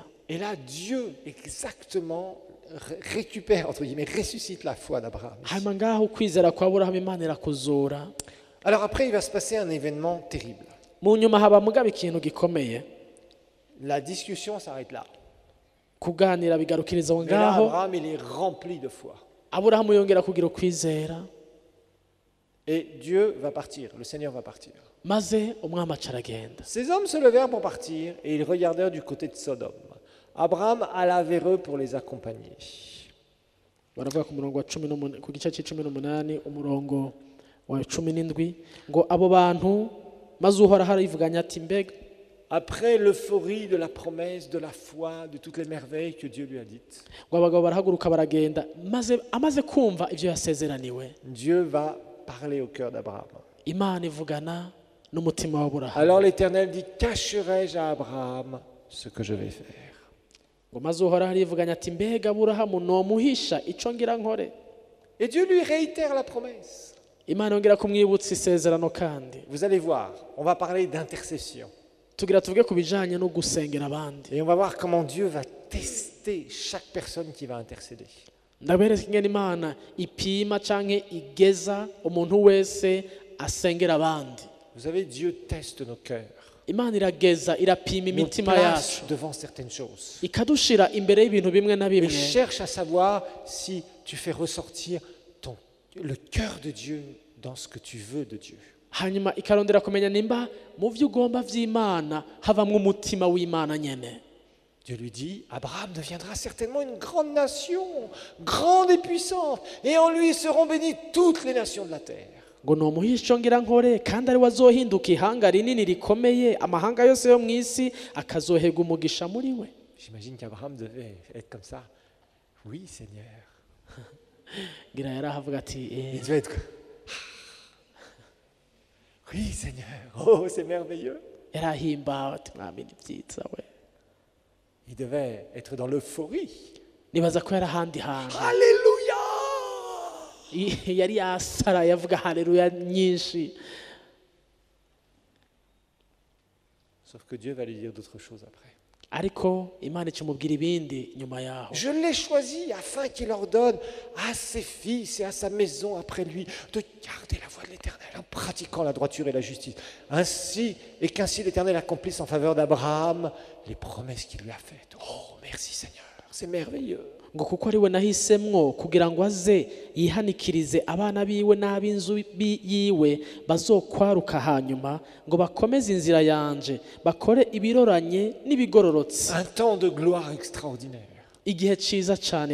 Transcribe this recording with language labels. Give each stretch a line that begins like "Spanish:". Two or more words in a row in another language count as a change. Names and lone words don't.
French: Et là, Dieu exactement récupère, entre guillemets, ressuscite la foi d'Abraham.
Rundi: hanyuma ngaho ukwizera kwa aburahamu imana irakuzura.
French: Alors après, il va se passer un événement terrible.
Rundi: mu nyuma haba mugaba ikintu gikomeye,
French: La discussion s'arrête là.
Rundi: kuganira bigarukiriza aho
French: Mais là,
Rundi: ngaho.
French: Abraham, il est rempli de foi.
Rundi: aburahamu yongera kugira ukwizera,
French: Et Dieu va partir, le Seigneur va partir.
Rundi: maze umwami aca aragenda.
French: Ces hommes se levèrent pour partir et ils regardèrent du côté de Sodome. Abraham alla vers eux pour les accompagner.
Rundi: baravuga ku murongo wa ku gice c'18 umurongo wa 17 ngo abo bantu maze uhoraho arivuganya ati mbega
French: Après l'euphorie de la promesse, de la foi, de toutes les merveilles que Dieu lui a dites,
Rundi: ngo abagabo barahaguruka baragenda, maze amaze kumva ibyo yasezeraniwe,
French: Dieu va parler au cœur d'Abraham.
Rundi: imana ivugana n'umutima wa Aburahamu.
French: Alors l'Éternel dit, cacherai-je à Abraham ce que je vais faire?
Rundi: ngo maze uhoraho arivuganya ati mbega aburahamu nomuhisha ico ngira nkore.
French: Et Dieu lui réitère la promesse.
Rundi: Imana yongera kumwibutsa isezerano kandi.
French: Vous allez voir, on va parler d'intercession.
Rundi: Tugira tuvuge ku bijanye no gusengera abandi.
French: Et on va voir comment Dieu va tester chaque personne qui va intercéder.
Rundi: Ndabereka ingene Imana ipima canke igeza umuntu wese asengera abandi.
French: Vous savez, Dieu teste nos cœurs.
Rundi: Imana irageza irapima
French: Nous
Rundi: imitima
French: place
Rundi: yacu
French: devant certaines choses.
Rundi: ikadushira imbere y'ibintu bimwe na
French: Et
Rundi: bimwe,
French: cherche à savoir si tu fais ressortir le cœur de Dieu dans ce que tu veux de Dieu.
Rundi: hanyuma ikarondera kumenya nimba mu vyo ugomba vy'Imana havamwo umutima w'Imana nyene.
French: Dieu lui dit, Abraham deviendra certainement une grande nation, grande et puissante, et en lui seront bénies toutes les nations de la terre.
Rundi: Ngo nomuhisha ico ngira nkore kandi ari wazohinduka ihanga rinini rikomeye, amahanga yose yo mw'isi akazohega umugisha muri we.
French: J'imagine qu'Abraham devait être comme ça. Oui, Seigneur.
Rundi: Ngira yarahavuga ati
French: Il devait être... Oui, Seigneur. Oh, c'est merveilleux.
Rundi: yarahimbawe ati mwami ni vyiza we.
French: Il devait être dans l'euphorie.
Rundi: Nibaza ko yarahandi hantu
French: Alléluia!
Rundi: yari yasara yavuga haleluya nyinshi.
French: Sauf que Dieu va lui dire d'autres choses après.
Rundi: Ariko Imana icumubwira ibindi nyuma yaho.
French: Je l'ai choisi afin qu'il ordonne à ses fils et à sa maison après lui de garder la voie de l'Éternel en pratiquant la droiture et la justice. Qu'ainsi l'Éternel accomplisse en faveur d'Abraham les promesses qu'il lui a faites. Oh, merci Seigneur, c'est merveilleux.
Rundi: Ngo kuko ari we nahisemwo kugira ngo aze yihanikirize abana biwe n'ab'inzu yiwe bazokwaruka hanyuma ngo bakomeze inzira yanje bakore ibiroranye n'ibigororotse.
French: Un temps de gloire extraordinaire.
Rundi: Igihe ciza cane